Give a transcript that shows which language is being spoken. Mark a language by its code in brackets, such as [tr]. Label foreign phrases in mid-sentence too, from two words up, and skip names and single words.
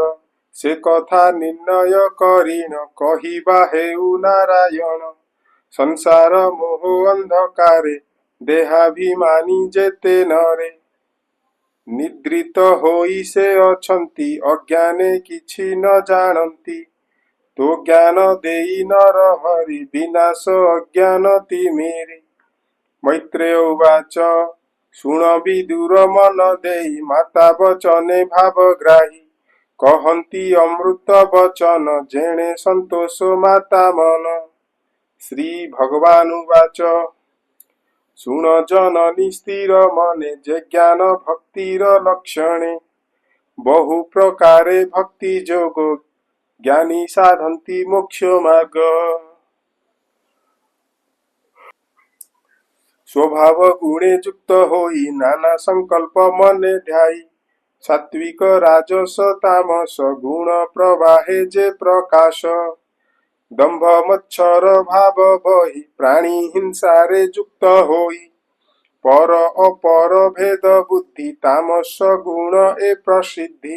[or] ସେ କଥା ନିର୍ଣ୍ଣୟ କରିନ କହିବା ହେଉ ନାରାୟଣ। ସଂସାର ମୋହ ଅନ୍ଧକାରେ ଦେହାଭିମାନୀ ଯେତେ ନରେ। ନିଦ୍ରିତ ହୋଇ ସେ ଅଛନ୍ତି ଅଜ୍ଞାନେ କିଛି ନ ଜାଣନ୍ତି। ତୋ ଜ୍ଞାନ ଦେଇ ନର ହରି ବିନାଶ ଅଜ୍ଞାନ ତିମିରି। ମୈତ୍ରେୟ ଉବାଚ ଶୁଣ ବିଦୁର ମନ ଦେଇ ମାତା ବଚନେ ଭାବଗ୍ରାହୀ। କହନ୍ତି ଅମୃତ ବଚନ ଯେଣେ ସନ୍ତୋଷ ମାତା ମନ। ଶ୍ରୀ ଭଗବାନ ଉବାଚ ଶୁଣ ଜନନୀ ସ୍ଥିର ମନେ ଯେ ଜ୍ଞାନ ଭକ୍ତିର ଲକ୍ଷଣେ। ବହୁ ପ୍ରକାରେ ଭକ୍ତି ଯୋଗ ଜ୍ଞାନୀ ସାଧନ୍ତି ମୋକ୍ଷ ମାର୍ଗ। ସ୍ୱଭାବ ଗୁଣେ ଯୁକ୍ତ ହୋଇ ନାନା ସଙ୍କଳ୍ପ ମନେ ଧ୍ୟାଇ। ସାତ୍ତ୍ୱିକ ରାଜସ ତାମସ ଗୁଣ ପ୍ରବାହେ ଯେ ପ୍ରକାଶ। ଦମ୍ଭ ମଚ୍ଛର ଭାବ ବହି ପ୍ରାଣୀ ହିଂସାରେ ଯୁକ୍ତ ହୋଇ। ପର ଅପର ଭେଦ ବୁଦ୍ଧି ତାମସ ଗୁଣ ଏ ପ୍ରସିଦ୍ଧି।